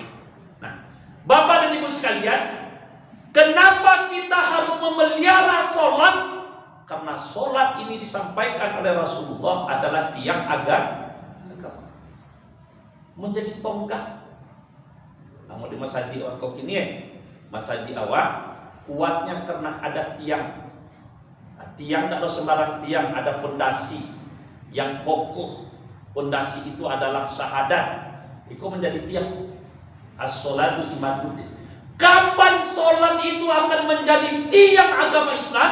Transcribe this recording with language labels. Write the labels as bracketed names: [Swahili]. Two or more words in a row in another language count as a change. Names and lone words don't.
[Indonesian] Nah, bapak dan ibu sekalian, kenapa kita harus memelihara sholat? Karena sholat ini disampaikan oleh Rasulullah adalah tiang agama, menjadi tonggak. [Minangkabau] Namun di masaji awak kau kini, masaji awak kuatnya karena ada tiang. [Indonesian] Nah, tiang tidak ada sembarang tiang, ada fondasi yang kokoh. Fondasi itu adalah syahadat. Itu menjadi tiang. [Arabic] الصلاة عماد الدين. [Indonesian] Kapan sholat itu akan menjadi tiang agama Islam?